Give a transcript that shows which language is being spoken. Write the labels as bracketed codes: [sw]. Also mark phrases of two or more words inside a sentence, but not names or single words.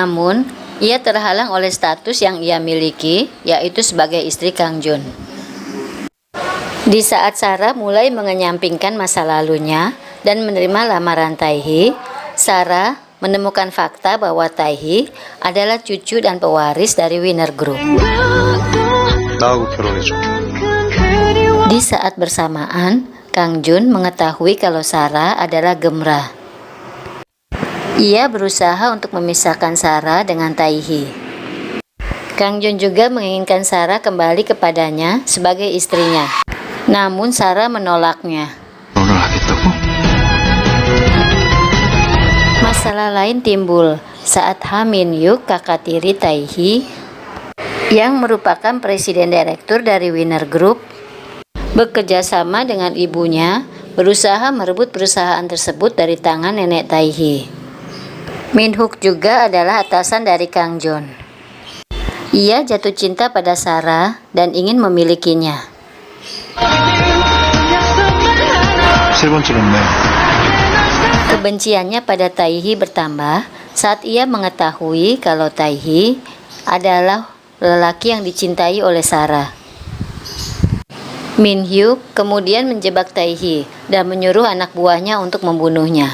[id] Namun, Ia terhalang oleh status yang ia miliki, yaitu sebagai istri Kang Jun. Di saat Sarah mulai mengenyampingkan masa lalunya dan menerima lamaran Tae-hee, Sarah menemukan fakta bahwa Tae-hee adalah cucu dan pewaris dari Winner Group. [ko] 나하고 결혼해줘. [id] Di saat bersamaan, Kang Jun mengetahui kalau Sarah adalah Gemra. Ia berusaha untuk memisahkan Sarah dengan Tae-hee. Kang Jun juga menginginkan Sarah kembali kepadanya sebagai istrinya. Namun Sarah menolaknya. [ko] 결혼을 하겠다고? [id] Masalah lain timbul saat Ha Min Hyuk, kakak tiri Tae-hee, yang merupakan presiden direktur dari Winner Group, bekerja sama dengan ibunya berusaha merebut perusahaan tersebut dari tangan nenek Tae-hee. Min Hyuk juga adalah atasan dari Kang Jun. Ia jatuh cinta pada Sarah dan ingin memilikinya. [ko] 세 번째였네. [id] Kebenciannya pada Tae-hee bertambah saat ia mengetahui kalau Tae-hee adalah lelaki yang dicintai oleh Sarah. Min Hyuk kemudian menjebak Tae-hee dan menyuruh anak buahnya untuk membunuhnya.